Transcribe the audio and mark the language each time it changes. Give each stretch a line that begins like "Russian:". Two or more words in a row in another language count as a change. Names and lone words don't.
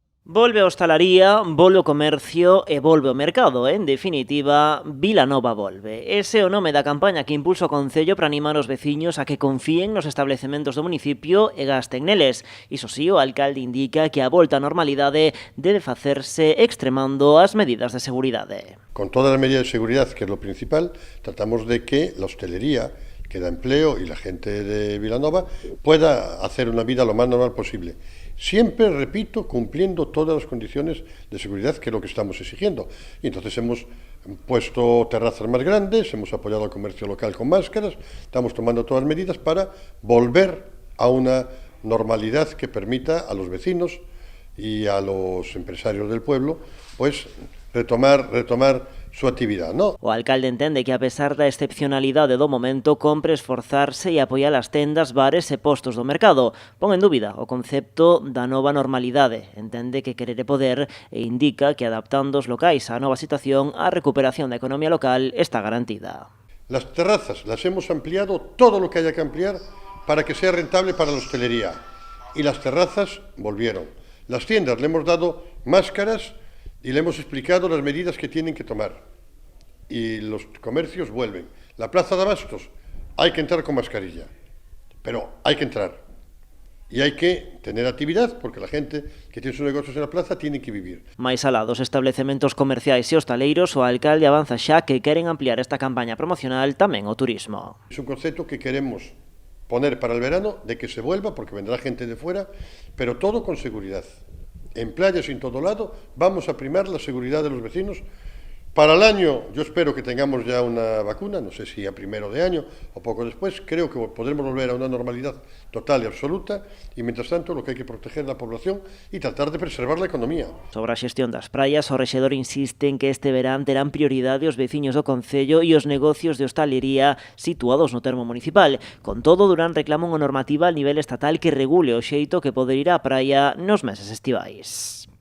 Galician: Volve a hostalaría, volve o comercio e volve o mercado. En definitiva, Vilanova volve. Ese é o nome da campaña que impulsa o Concello para animar os veciños a que confíen nos establecementos do municipio e gasten neles. Iso sí, o alcalde indica que a volta á normalidade debe facerse extremando as medidas de seguridade.
Spanish: Con todas las medidas de seguridad, que es lo principal, tratamos de que la hostelería, que da empleo, y la gente de Vilanova pueda hacer una vida lo más normal posible. Siempre, repito, cumpliendo todas las condiciones de seguridad, que es lo que estamos exigiendo. Y entonces hemos puesto terrazas más grandes, hemos apoyado al comercio local con máscaras, estamos tomando todas las medidas para volver a una normalidad que permita a los vecinos y a los empresarios del pueblo, pues retomar su actividad, ¿no?
Galician: O alcalde entende que a pesar da excepcionalidade do momento compre esforzarse e apoiar as tendas, bares e postos do mercado. Pon en dúbida o concepto da nova normalidade. Entende que querer é poder e indica que adaptando os locais á nova situación, a recuperación da economía local está garantida.
Spanish: Las terrazas las hemos ampliado todo lo que haya que ampliar para que sea rentable para la hostelería. Y las terrazas volvieron. Las tiendas le hemos dado máscaras y le hemos explicado las medidas que tienen que tomar. Y los comercios vuelven. La plaza de abastos, hay que entrar con mascarilla, pero hay que entrar. Y hay que tener actividad, porque la gente que tiene sus negocios en la plaza tiene que vivir.
Galician: Mais alá dos establecementos comerciais e hostaleiros, o alcalde avanza xa que queren ampliar esta campaña promocional tamén ao turismo.
Spanish: Es un concepto que queremos poner para el verano, de que se vuelva, porque vendrá gente de fuera, pero todo con seguridad. En playas y en todo lado vamos a primar la seguridad de los vecinos. Para el año yo espero que tengamos ya una vacuna, no sé si a primero de año o poco después, creo que podremos volver a una normalidad total y absoluta, y mientras tanto lo que hay que proteger es la población y tratar de preservar la economía.
Galician: Sobre a xestión das praias, o rexedor insiste en que este verán terán prioridade os veciños do Concello e os negocios de hostalería situados no termo municipal. Con todo, Durán reclama unha normativa a nivel estatal que regule o xeito que poder ir á praia nos meses estivais.